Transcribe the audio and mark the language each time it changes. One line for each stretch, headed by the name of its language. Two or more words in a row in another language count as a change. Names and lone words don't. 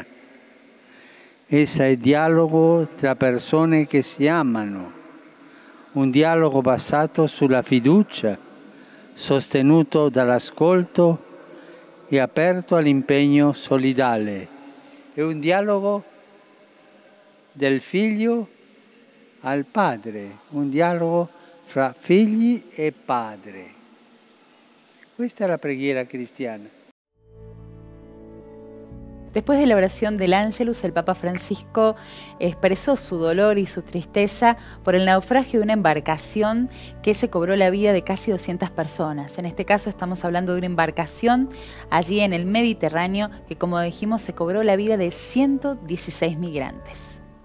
Italian: Essa è dialogo tra persone che si amano, un dialogo basato sulla fiducia, sostenuto dall'ascolto e aperto all'impegno solidale. È un dialogo del figlio al padre, un dialogo fra figli e padre. Questa è la preghiera cristiana.
Spanish: Después de la oración del Ángelus, el Papa Francisco expresó su dolor y su tristeza por el naufragio de una embarcación que se cobró la vida de casi 200 personas. En este caso estamos hablando de una embarcación allí en el Mediterráneo que, como dijimos, se cobró la vida de 116 migrantes.